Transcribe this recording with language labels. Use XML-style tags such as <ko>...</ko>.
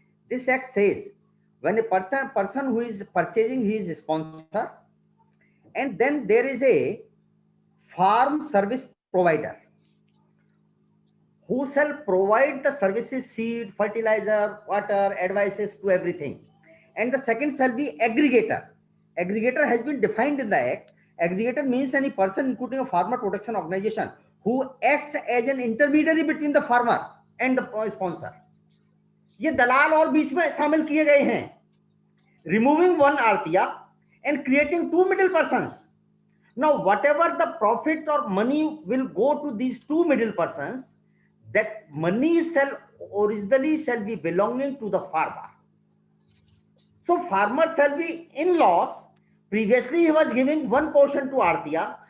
<en>This act says when a person who is purchasing, he is a sponsor, and then there is a farm service provider who shall provide the services, seed, fertilizer, water, advices to everything. And the second shall be aggregator. Aggregator has been defined in the act. Aggregator means any person, including a farmer protection organization, who acts as an intermediary between the farmer and the sponsor.</en> <hi>ये दलाल और बीच में शामिल किए गए हैं.</hi> <en>Removing 1 RTR and creating 2 middle persons. Now, whatever the profit or money will go to these 2 middle persons, that money originally shall be belonging to the farmer. So farmer shall be in loss. Previously he was giving 1 portion to RTR.</en>